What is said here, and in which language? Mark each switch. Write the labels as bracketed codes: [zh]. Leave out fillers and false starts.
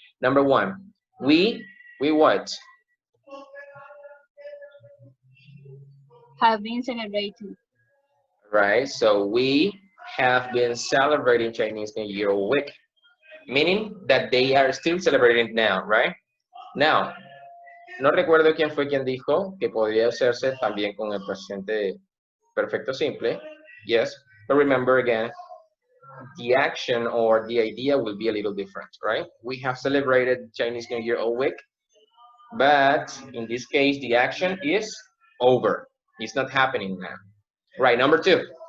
[en] Number one, we what? Have been celebrating. Right. So we have been celebrating Chinese New Year week, meaning that they are still celebrating now, right? Now, [es] no recuerdo quién fue quien dijo que podría hacerse también con el presente perfecto simple. [en] Yes, but remember again, the action or the idea will be a little different, right? We have celebrated Chinese New Year all week, but in this case, the action is over. It's not happening now. Right, number two.